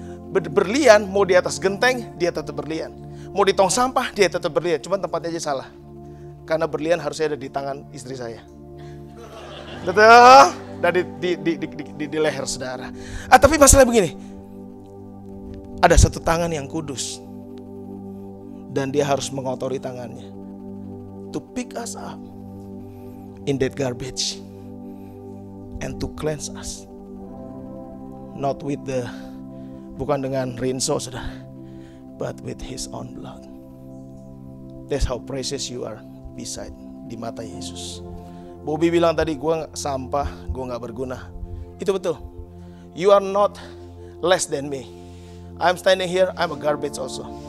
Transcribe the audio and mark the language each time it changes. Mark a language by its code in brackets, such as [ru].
[id] Berlian mau di atas genteng, dia tetap berlian. Mau di tong sampah, dia tetap berlian. Cuma tempatnya aja salah. Karena berlian harusnya ada di tangan istri saya. Betul? Dan di leher saudara. Tapi masalah begini. Ada satu tangan yang kudus. Dan dia harus mengotori tangannya. [en] To pick us up in that garbage. And to cleanse us. Not with [id] bukan dengan rinso saudara. [en] But with his own blood. That's how precious you are beside, [id] di mata Yesus. Bobby bilang tadi, gue sampah, gue gak berguna. Itu betul. [en] You are not less than me. I'm standing here, I'm a garbage also.